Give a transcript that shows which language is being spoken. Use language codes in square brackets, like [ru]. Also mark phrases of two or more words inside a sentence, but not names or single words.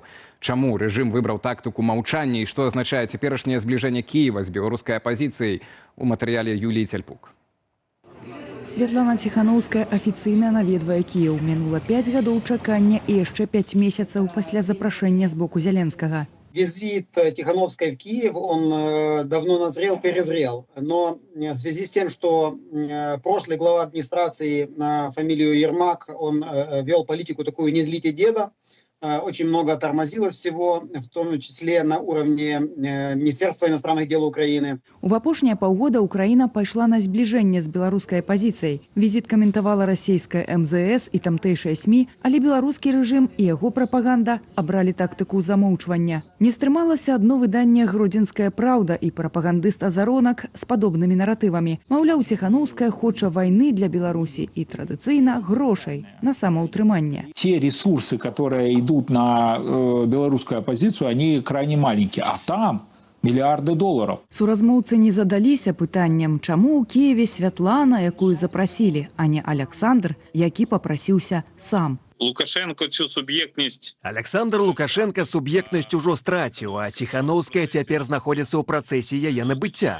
[be] Чаму рэжым выбраў тактыку маўчання і што азначае цяперашняе збліжэнне Кіева з беларускай апазіцыяй, у матэрыяле Юліі Цяльпук. Святлана Ціханаўская афіцыйна наведвае Кіеў. Мінула 5 гадоў чакання і яшчэ 5 месяцаў пасля запрашэння з боку Зеленскага. [ru] Визит Тихановской в Киев, он давно назрел, перезрел. Но в связи с тем, что прошлый глава администрации на фамилию Ермак, он вел политику такую «не злите деда», очень много тормозилось всего, в том числе на уровне Министерства иностранных дел Украины. [be] У апошнія паўгода Украіна пайшла на збліжэнне з беларускай апазіцыяй. Візіт каментавала расійская МЗС і тамтэйшыя СМІ, але беларускі рэжым і яго прапаганда абралі тактыку замоўчвання. Не стрымалася адно выданне «Гродзенская праўда» і прапагандыст Азаронак з падобнымі наратывамі. Маўляў, Ціханаўская хоча вайны для Беларусі і традыцыйна грошай на самаўтрыманне. [ru] Те ресурсы, которые идут на белорусскую оппозицию, они крайне маленькие. А там миллиарды долларов. [be] Суразмоўцы не задаліся пытаннем, чаму ў Кіеве Святлана, якую запрасілі, а не Александр, які папрасіўся сам. Лукашенко цю суб'ектнасць. Александр Лукашенко суб'ектнасць ужо страціў, а Ціханаўская цяпер знаходзіцца ў працэсе яе набыцця.